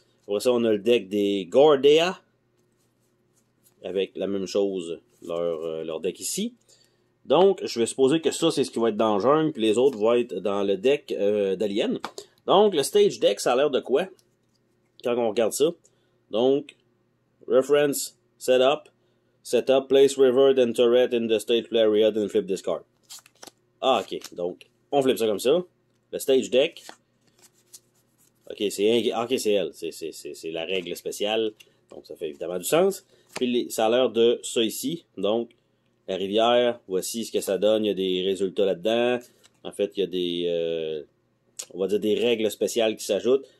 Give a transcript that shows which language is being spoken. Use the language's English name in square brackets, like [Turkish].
[French] Après ça, on a le deck des Gordea. Avec la même chose, leur deck ici. Donc, je vais supposer que ça, c'est ce qui va être dans le jungle, puis les autres vont être dans le deck d'Alien. Donc, le stage deck, ça a l'air de quoi? Quand on regarde ça. [English] Donc, reference, setup, place river, then turret in the stage play area, then flip this card. [French] Ah, ok. Donc, on flippe ça comme ça. Le stage deck. Ok, c'est elle. C'est la règle spéciale. Donc, ça fait évidemment du sens. Puis, ça a l'air de ça ici. Donc, la rivière, voici ce que ça donne. Il y a des résultats là-dedans. En fait, il y a des, on va dire des règles spéciales qui s'ajoutent.